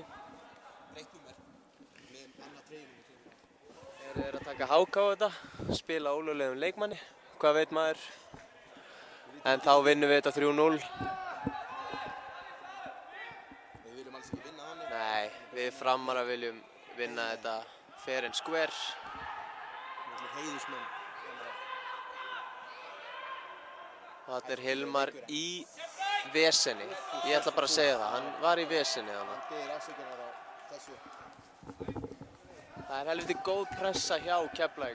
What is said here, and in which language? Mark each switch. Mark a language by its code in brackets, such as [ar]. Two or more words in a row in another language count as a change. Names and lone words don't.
[is] Breytt númer með annað treyjunum. Þeir eru að taka HK á þetta, spila ólöglegum leikmanni, hvað veit maður. En þá vinnum við þetta 3-0. Við viljum alls ekki vinna hann. Nei, við Framara viljum vinna þetta [en] fair and square. [is] Við viljum heiðusmenn. Þetta er Hilmar í vesenni. Ég ætla bara að segja það, hann var í vesenni þarna. Hann biður afsökunar á þessu. Það er helviti góð pressa hjá Keflavík.